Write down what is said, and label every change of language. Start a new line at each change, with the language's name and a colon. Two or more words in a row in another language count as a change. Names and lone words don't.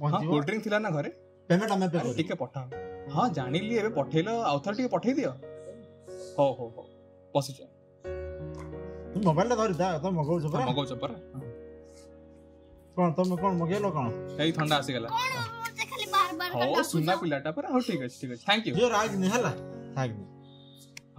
Odia: ପହଞ୍ଚିବ।
English: cold drink
Odia: ଥିଲା ନା ଘରେ ପେମେଣ୍ଟ ଆମେ ପେ ଆରେ କରିବୁ। ଟିକେ ପଠାଅ। ହଁ ଜାଣିଲି ଏବେ ପଠେଇଲ ଆଉ ଥରେ ଟିକେ ପଠେଇ ଦିଅ। ହଉ ହଉ ହଉ ବସିଛ ତୁ ମୋବାଇଲଟା ଧରି ଦା ତମେ ମଗଉଛ ପରା। ମଗଉଛ ପରା। କ'ଣ ତମେ କ'ଣ ମଗେଇଲ କ'ଣ? ଏଇ ଥଣ୍ଡା ଆସିଗଲା। କଉଣ ମତେ ଖାଲି ବାର ବାର ହଉ ସୁନା ପିଲାଟା ପରା ହଉ ଠିକ ଅଛି
English: thank you.
Odia: ଝିଅ ରାଗନି ହେଲା ରାଗନି।